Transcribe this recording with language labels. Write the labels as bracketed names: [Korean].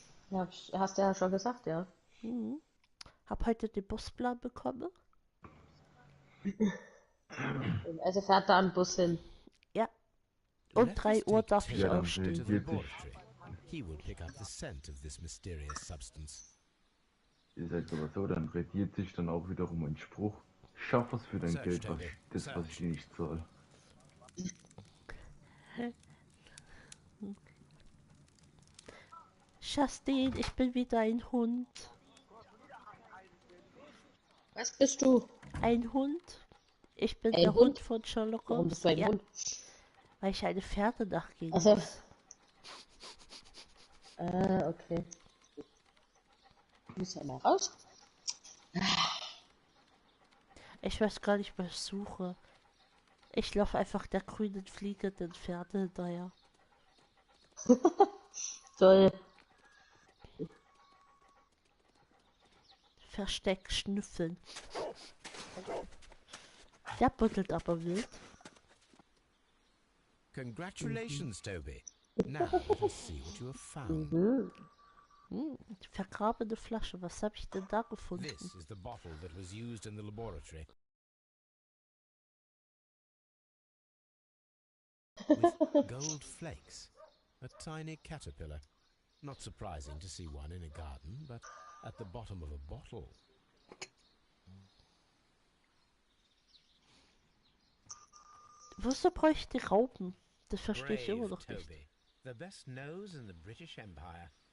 [German] Ja, hast du ja schon gesagt, ja. Hab heute den Busplan bekommen. Also fährt da ein Bus hin. Ja. Um 3 Uhr darf ich aufstehen. [English] He will pick up the scent of this mysterious substance. [German] Ihr seid aber so, dann rediert sich dann auch wiederum ein Spruch. Schaff was für dein Geld, was ich dir nicht zahle. Justin, ich bin wieder ein Hund. Was bist du? Ein Hund? Ich bin Ein der Hund? Hund von Sherlock Holmes. Warum bist du ein Hund? Weil ich eine Pferde nachgehen Also. muss. Okay. Du musst ja mal raus. Ich weiß gar nicht, was ich suche. Ich laufe einfach der grünen fliegenden Pferde hinterher. Toll. Versteck, schnüffeln. Der buddelt aber wild. [English] Congratulations, Toby. Now let us see what you have found. [German] Vergrabene Flasche, was habe ich denn da gefunden? [English] This is the bottle that was used in the laboratory. With gold flakes. A tiny caterpillar. Not surprising to see one in a garden, but at the bottom of a bottle. [German] Wozu bräuchte ich die Raupen? Das verstehe ich immer noch nicht. [English] Toby. The best nose in the British Empire.